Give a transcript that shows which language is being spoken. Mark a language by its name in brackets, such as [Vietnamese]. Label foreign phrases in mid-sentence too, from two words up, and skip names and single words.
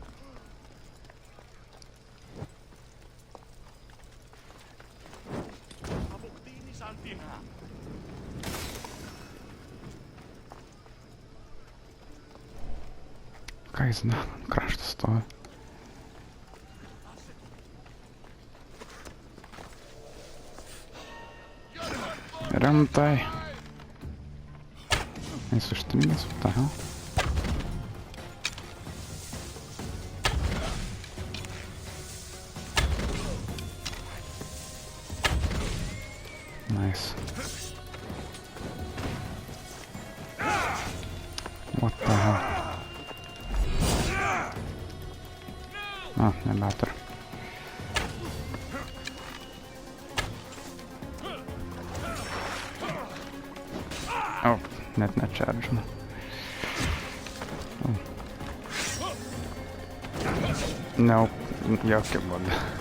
[Lithuanian] Ką jis daro? Kraštas stovi. Rimtai. Jis užstrigęs, [English] what the hell? Nice. What the hell? [Lithuanian] Oh, nebeturiu. Oh, net nečaržinu. [English] Oh. Nope, [Lithuanian] jokia būda.